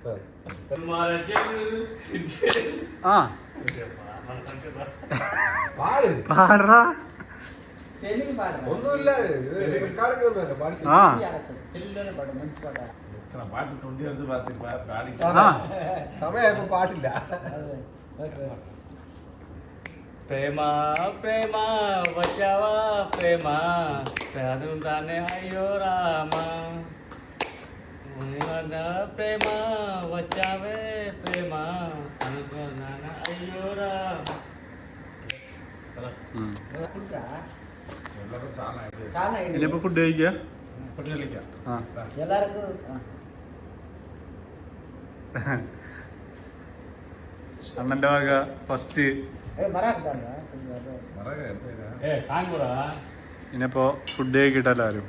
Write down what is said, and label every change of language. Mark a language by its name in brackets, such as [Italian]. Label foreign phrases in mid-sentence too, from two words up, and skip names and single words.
[Malayalam] പാടാ. പാട്ടില്ല. [Telugu] ప్రేమ ప్రేమ వచ్చావా ప్రేమ పేరుంటానే అయ్యో రామ ప్రేమ వచ్చావే ప్రేమ అనుకున్నాను అయ్యో రామ. [Malayalam] ഇനിയിപ്പോ ഫുഡ് കഴിക്കുക. അണ്ണന്റെ വക ഫസ്റ്റ്. ഇനിയിപ്പോ ഫുഡ് കഴിക്കട്ടെ എല്ലാവരും.